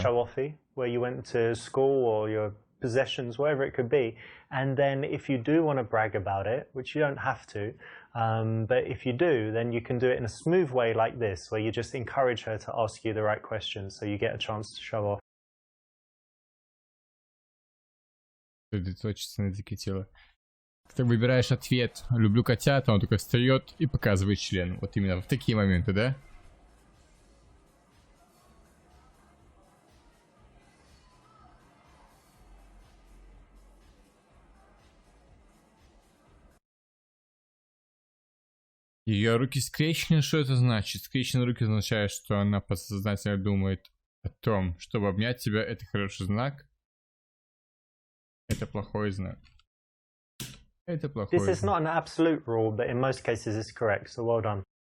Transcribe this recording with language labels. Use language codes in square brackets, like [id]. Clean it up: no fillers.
[en] show-offy, where you went to school or your possessions, wherever it could be. And then if you do want to brag about it, which you don't have to, but if you do, then you can do it in a smooth way like this, where you just encourage her to ask you the right questions so you get a chance to show off. [ru] Сосредоточиться на языке тела. Ты выбираешь ответ «люблю котят», а он только встает и показывает член. Вот именно в такие моменты, да? Ее руки скрещены, что это значит? Скрещенные руки означает, что она подсознательно думает о том, чтобы обнять тебя, это хороший знак. Это плохой знак. Это плохой [en] This is [ru] знак. [en] not an absolute rule, but in most cases it's correct, so well done.